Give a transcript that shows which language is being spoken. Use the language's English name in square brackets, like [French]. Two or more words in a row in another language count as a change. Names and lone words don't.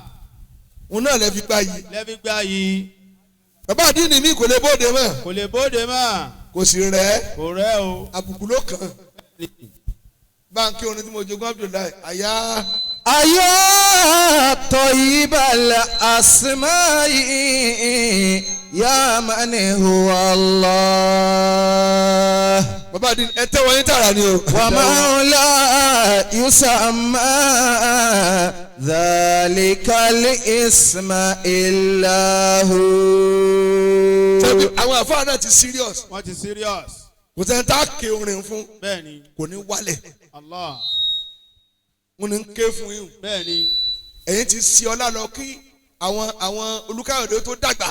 [Yoruba] òun náà lè fi gbá yìí. lẹ́bí gbá yìí. bàbá àdínì mi kò lè bóde mọ́. kò lè bóde mọ́. kò sì rẹ̀ kò rẹ́ o. àbùkù ló kàn. báńkì orin tí mo jogún Abdullahi àyà. [Arabic] أيا طيب الأسماء يا من هو الله. [Yoruba] bàbá àdínì ẹ tẹ́wọ́ yín tààrà ni o. [Arabic] ومولى يسمى ذلك الاسم إلا هو. [Yoruba] sẹ́bi àwọn àfáà náà ti serious. wọ́n ti serious. kò sẹ́ni tá a ké orin fún. bẹ́ẹ̀ni. kò ní wálẹ̀. Allah. wọn ní ké fún yín. bẹ́ẹ̀ni. ẹ̀yin ti si ọlá lọ kí àwọn Olúkáyọ̀dé tó dàgbà.